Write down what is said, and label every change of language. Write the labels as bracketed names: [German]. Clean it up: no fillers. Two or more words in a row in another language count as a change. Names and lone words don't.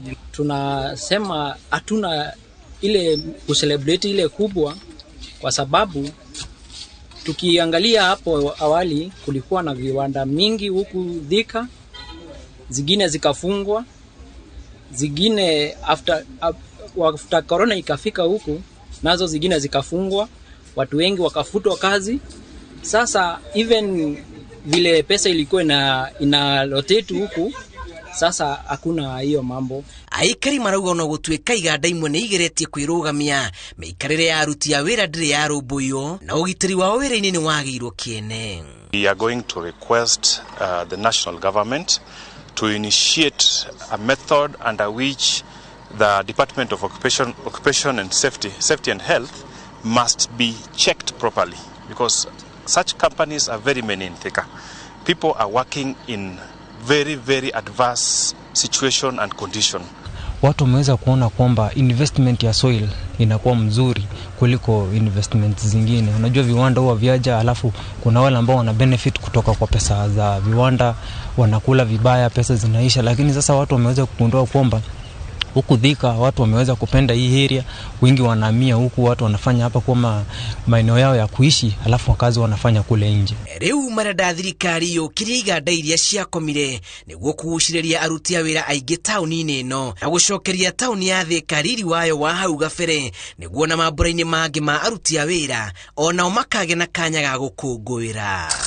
[Swahili] Tunasema hatuna ile kucelebrate ile kubwa, kwa sababu tukiangalia hapo awali kulikuwa na viwanda mingi huku Thika, zingine zikafungwa, zingine [English] after corona [Swahili] ikafika huku nazo zingine zikafungwa, watu wengi wakafutwa kazi. Sasa even vile pesa ilikuwa ina rotate huku, sasa hakuna hiyo mambo. [Kikuyu] Aikari marauga no gũtuĩka iganda imwe nĩ igeretie kwĩrũgamia, mĩikarĩre ya aruti a wĩra ndĩrĩ ya rũmbũiyo, na ũgitĩri wao wĩra-inĩ nĩ wagĩirwo kĩene. [English] We are going to request the national government to initiate a method under which the Department of Occupation and Safety and Health must be checked properly, because such companies are very many in Thika. People are working in very, very adverse situation and condition. [Swahili] Watu wameweza kuona kwamba investment ya soil inakuwa mzuri kuliko investment zingine. Unajua viwanda huwa viaja, alafu kuna wale ambao wana benefit kutoka kwa pesa za viwanda, wanakula vibaya, pesa zinaisha, lakini sasa watu wameweza kugundua kwamba Huku Thika watu wameweza kupenda hii area, wengi wanahamia huku, watu wanafanya hapa kwa maeneo yao ya kuishi, alafu wakazi wanafanya kule nje. [Kikuyu] Riu marada thirikari yukire iganda iria ciakomire niguo kuguciriria aruti a wira aingi tauni-ini ino na gucokeria tauni ya Thika riri wayo wa hau gabere niguo na mambura-ini mangi ma aruti a wira onao makage na kanya ga gukungwira.